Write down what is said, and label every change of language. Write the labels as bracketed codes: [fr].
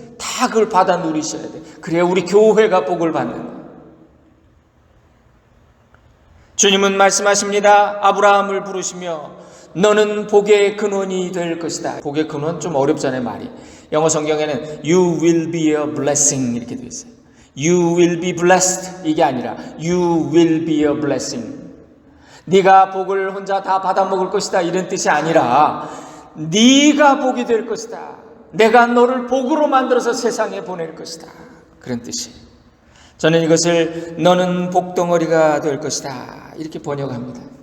[ko] 다 그걸 받아 누리셔야 돼요. 그래야 우리 교회가 복을 받는 거예요. 주님은 말씀하십니다. 아브라함을 부르시며 너는 복의 근원이 될 것이다. 복의 근원 좀 어렵잖아요, 말이. 영어 성경에는 [en] You will be a blessing [ko] 이렇게 되어 있어요. [en] You will be blessed [ko] 이게 아니라 [en] You will be a blessing. [ko] 네가 복을 혼자 다 받아 먹을 것이다 이런 뜻이 아니라 네가 복이 될 것이다. 내가 너를 복으로 만들어서 세상에 보낼 것이다. 그런 뜻이에요. 저는 이것을 너는 복덩어리가 될 것이다 이렇게 번역합니다.